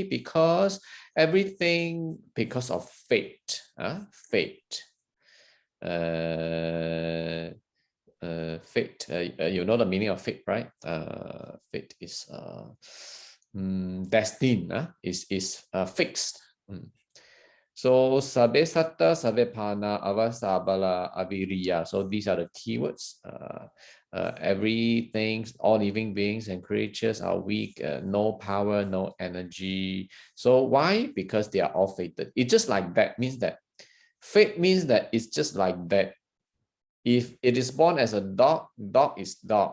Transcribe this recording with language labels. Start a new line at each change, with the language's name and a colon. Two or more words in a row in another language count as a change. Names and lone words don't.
English: Because everything because of fate. Fate. Fate. You know the meaning of fate, right? Fate is destined. Is fixed.
Pali: So sabe satta, sabe pana, avasabala, aviriya.
English: So these are the keywords. Everything, all living beings and creatures are weak, no power, no energy. So why? Because they are all fated. It's just like that. Means that fate means that it's just like that. If it is born as a dog, dog is dog.